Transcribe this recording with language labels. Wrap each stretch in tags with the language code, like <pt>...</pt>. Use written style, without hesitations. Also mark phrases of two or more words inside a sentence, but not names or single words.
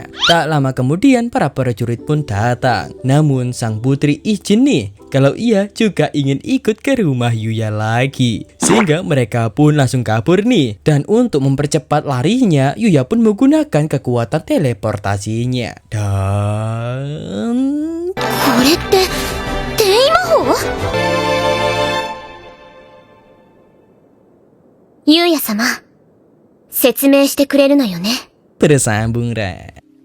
<id>Tak lama kemudian para prajurit pun datang, namun sang putri izin nih kalau ia juga ingin ikut ke rumah Yuya lagi. Sehingga mereka pun langsung kabur nih. Dan untuk mempercepat larinya, Yuya pun menggunakan kekuatan teleportasinya. Dan</id> <ja>これって転移魔法？ゆうや様、説明してくれるのよね。</ja> <id>bersambung, Ra.</id>